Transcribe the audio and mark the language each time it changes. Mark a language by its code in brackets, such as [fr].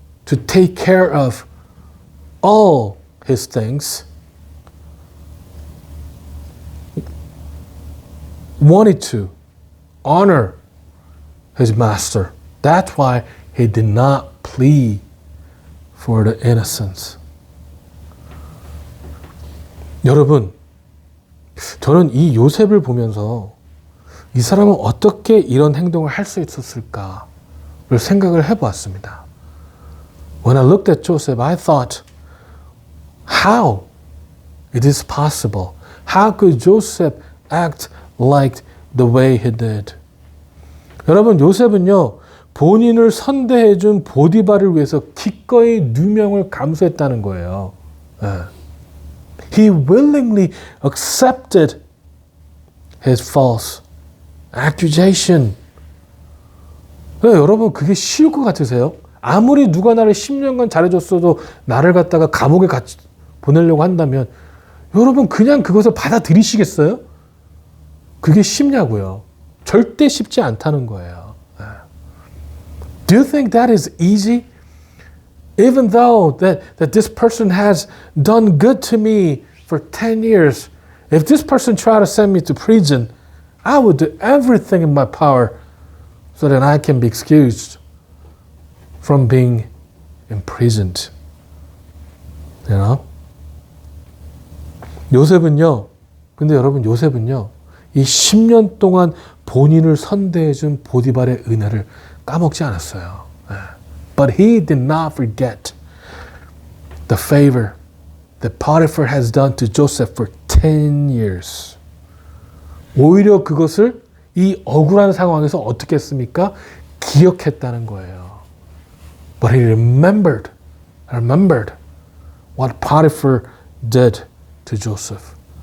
[en] to take care of all his things, wanted to honor his master. That's why he did not plead for the innocence. [ko] 여러분, 저는 이 요셉을 보면서 이 사람은 어떻게 이런 행동을 할 수 있었을까를 생각을 해보았습니다. [en] When I looked at Joseph, I thought, how it is possible? How could Joseph act like the way he did? [ko] 여러분, 요셉은요, 본인을 선대해준 보디발을 위해서 기꺼이 누명을 감수했다는 거예요. [en] He willingly accepted his false accusation. [ko] 여러분, 그게 쉬울 것 같으세요? 아무리 누가 나를 10년간 잘해줬어도 나를 갖다가 감옥에 보내려고 한다면 여러분 그냥 그것을 받아들이시겠어요? 그게 쉽냐고요? 절대 쉽지 않다는 거예요. [en] Do you think that is easy? Even though that this person has done good to me for 10 years, if this person tried to send me to prison, I would do everything in my power so that I can be excused from being imprisoned. You know? [ko] 요셉은요, 근데 여러분 요셉은요, 이 10년 동안 본인을 선대해준 보디발의 은혜를 까먹지 않았어요. [en] But he did not forget the favor that Potiphar has done to Joseph for 10 years. [ko] 오히려 그것을 이 억울한 상황에서 어떻게 했습니까? 기억했다는 거예요. [en] But he remembered what Potiphar did to Joseph.